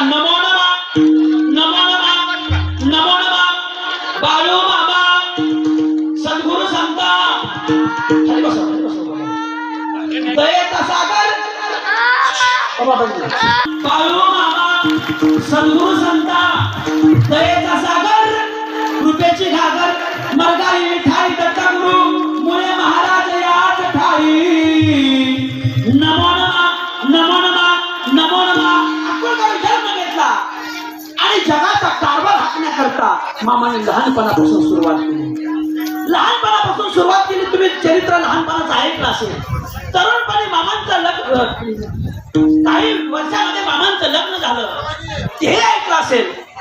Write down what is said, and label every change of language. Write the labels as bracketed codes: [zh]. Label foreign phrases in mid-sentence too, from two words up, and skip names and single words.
[sa] नमो नमः नमो नमः नमो नमः [mr] बाळू मामा सद्गुरू संत दयेचा सागर बाळू मामा सद्गुरू संत दयेचा सागर कृपेची घागर मरगाई मिठाई दत्तगुरु मुळे महाराज याच ठाई. [sa] नमो नमः नमो नमः नमो नमः. [mr] अक्कलगावी जन्म घेतला आणि जगाचा कारभार हाकण्याकरता मामाने लहानपणापासून सुरुवात केली. लहानपणापासून सुरुवात केली. तुम्ही चरित्र लहानपणाचं ऐकलं असेल. तरुणपणी मामांचं लग्न काही वर्षामध्ये मामांचं लग्न झालं हे ऐकलं असेल.